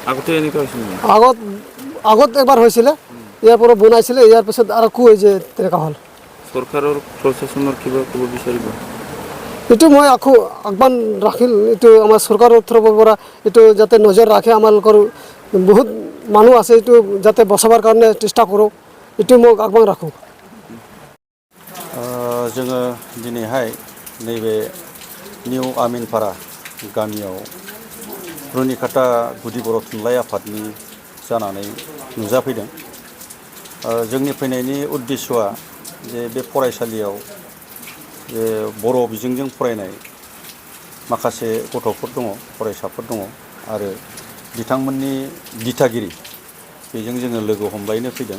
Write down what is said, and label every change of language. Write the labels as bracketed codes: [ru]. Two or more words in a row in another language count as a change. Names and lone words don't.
[as] আগত এবাৰ হৈছিলে, ইয়াৰ পৰা বনাইছিলে, ইয়াৰ পিছত আৰু এই যে তেনেকুৱা হ'ল। চৰকাৰৰ প্ৰশাসনৰ কিবা ক'ব বিচাৰিব? এইটো মই আহ্বান ৰাখিল, এইটো আমাৰ চৰকাৰৰ তৰফৰ পৰা এইটো যাতে নজৰ ৰাখে। আমালোকৰ বহুত মানুহ আছে, এইটো যাতে বচাবৰ কাৰণে চেষ্টা কৰোঁ, এইটো মই আহ্বান ৰাখোঁ। [brx] जोङो दिनैहाय नैबे निउ आमिनपारा गामियाव रुनिकाटा गुदि बर' थुनलाइ आफादनि जानानै नुजाफैदों। जोंनि फैनायनि उद्देश्यआ जे बे फरायसालियाव जे बर' बिजोंजों फरायनाय माखासे गथ'फोर दङ, फरायसाफोर दङ आरो बिथांमोननि दिथागिरि बेजों जोङो लोगो हमलायनो फैदों।